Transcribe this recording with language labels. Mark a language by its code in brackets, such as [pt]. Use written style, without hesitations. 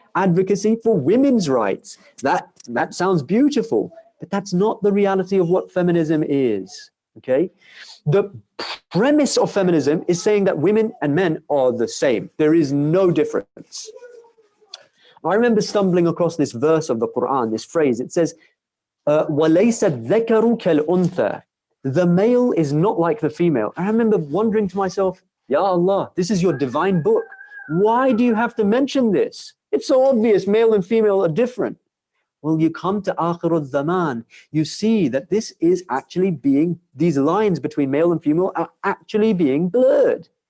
[en] Advocacy for women's rights. That sounds beautiful, but that's not the reality of what feminism is, okay? The premise of feminism is saying that women and men are the same. There is no difference. I remember stumbling across this verse of the Quran, this phrase. It says, [ar] وَلَيْسَ الذَّكَرُ كَالْأُنْثَى. [en] The male is not like the female. I remember wondering to myself, Ya Allah, this is your divine book. Why do you have to mention this? It's so obvious male and female are different. Well, you come to Akhir al-Zaman, you see that this is actually these lines between male and female are actually being blurred.